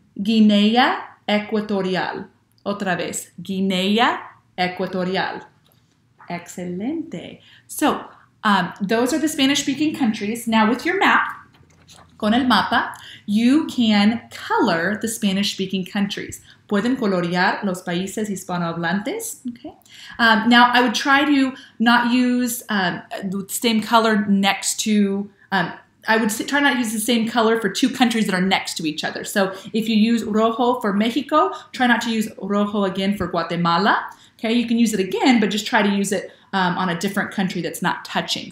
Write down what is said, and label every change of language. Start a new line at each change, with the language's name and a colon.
Spanish: Guinea Ecuatorial. Otra vez. Guinea Ecuatorial. Excelente.
English: So, those are the Spanish-speaking countries. Now with your map,
Spanish: con el mapa,
English: you can color the Spanish-speaking countries.
Spanish: Pueden colorear los países hispanohablantes.
English: Okay. Now I would try to not use the same color next to, I would try not to use the same color for two countries that are next to each other. So if you use rojo for Mexico, try not to use rojo again for Guatemala. Okay, you can use it again, but just try to use it on a different country that's not touching.